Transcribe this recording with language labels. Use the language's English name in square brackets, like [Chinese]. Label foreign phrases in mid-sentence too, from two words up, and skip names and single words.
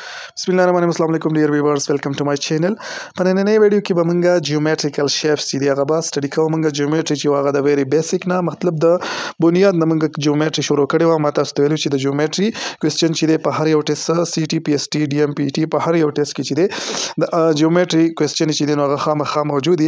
[Arabic] بسم الله الرحمن الرحيم. السلام عليكم [English] dear viewers. Welcome to my channel. [Pashto] په نننۍ ویډیو کې به موږ [English] geometrical shapes [Pashto] چې دی هغه به سټډي کوو. موږ جیومټري چې هغه د [English] very basic [Pashto] نه مطلب د بنیاد نه موږ جیومټري شروع کړې وه. ما تاسو ته ویلو چې د [English] geometry question [Pashto] چې دی په هر یو ټیسټ سی ټي پی ایس ټي ډي ام پی ټي په هر یو ټیسټ کې چې دی د [English] geometry question [Pashto] چې دی نو هغه خامخا موجود دي.